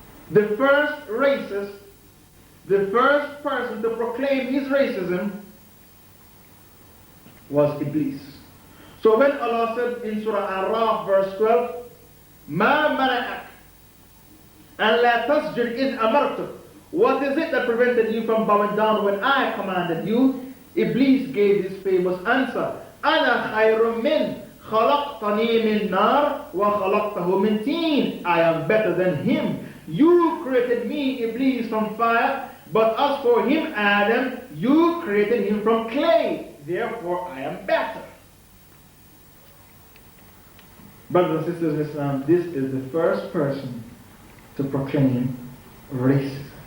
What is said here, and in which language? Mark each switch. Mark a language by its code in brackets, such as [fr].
[en] The first racist, the first person to proclaim his racism was Iblis. So when Allah said in Surah Al-Ra'af verse 12, [ar] مَا مَنَعَكَ أَنْ لَا تَسْجُدْ إِذْ أَمَرْتُكَ. [en] What is it that prevented you from bowing down when I commanded you? Iblis gave this famous answer, [ar] أَنَا خَيْرٌ مِّنْ خَلَقْتَنِي مِنْ نَارٍ وَخَلَقْتَهُ مِنْ طِينٍ. [en] I am better than him. You created me, Iblis, from fire, but as for him, Adam, you created him from clay. Therefore, I am better. Brothers and sisters in Islam, this is the first person to proclaim racism.